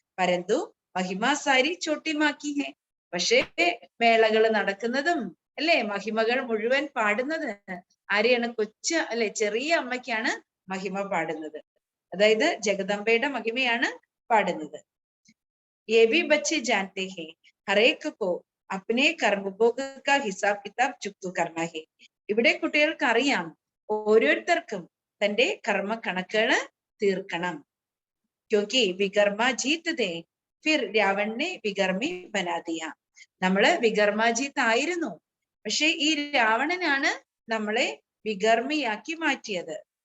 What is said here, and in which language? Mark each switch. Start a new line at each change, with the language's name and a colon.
Hindi: പരന്തു മഹിമാ സാരി ചോട്ടി മാക്കി ഹേ.
Malayalam: പക്ഷേ മേളകൾ നടക്കുന്നതും അല്ലെ മഹിമകൾ മുഴുവൻ പാടുന്നത് ആരെയാണ്? കൊച്ചു അല്ലെ ചെറിയ അമ്മയ്ക്കാണ് മഹിമ പാടുന്നത്. അതായത് ജഗദംബയുടെ മഹിമയാണ് പാടുന്നത്.
Hindi: ये भी बच्चे जानते हैं हर एक को अपने कर्मभोग का हिसाब किताब चुकता करना है.
Malayalam: ഇവിടെ കുട്ടികൾക്ക് അറിയാം ഓരോരുത്തർക്കും തന്റെ കർമ്മ കണക്കുകൾ തീർക്കണം.
Hindi: क्योंकि വികർമ്മ ജീത് ദേ ഫിർ രാവൺ ने വികർമ്മി ബനാ ദിയ.
Malayalam: നമ്മള് വികർമാജീത്ത് ആയിരുന്നു, പക്ഷെ ഈ രാവണനാണ് നമ്മളെ വികർമ്മിയാക്കി മാറ്റിയത്.